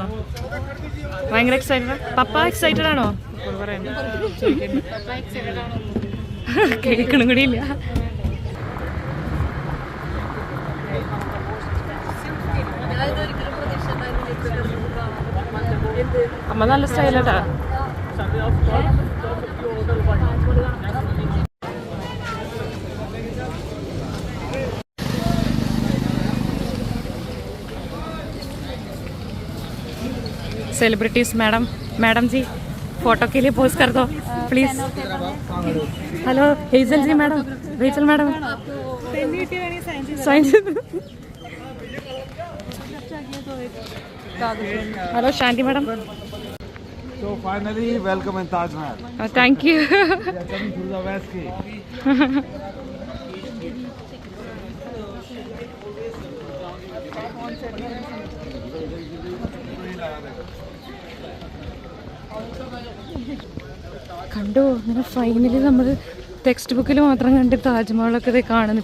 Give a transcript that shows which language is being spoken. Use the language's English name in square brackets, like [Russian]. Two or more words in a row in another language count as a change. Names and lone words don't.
[Malayalam] ഭയങ്കര എക്സൈറ്റഡ്. പപ്പ എക്സൈറ്റഡ് ആണോ? കേൾക്കണം കൂടി ഇല്ല. അമ്മ നല്ല സ്റ്റൈലാട്ടാ. [Hindi] सेलिब्रिटीज मैडम जी फोटो के लिए पोज कर दो प्लीज. हेलो हेजल जी मैडम, रेचल मैडम, हेलो शांति मैडम. [English] So finally, welcome in Taj Mahal. Thank you. We are coming through the West Gate. [Malayalam] കണ്ടോ അങ്ങനെ ഫൈനലി നമ്മൾ ടെക്സ്റ്റ് ബുക്കിൽ മാത്രം കണ്ട് താജ്മഹലൊക്കെ ഇത് കാണുന്നു.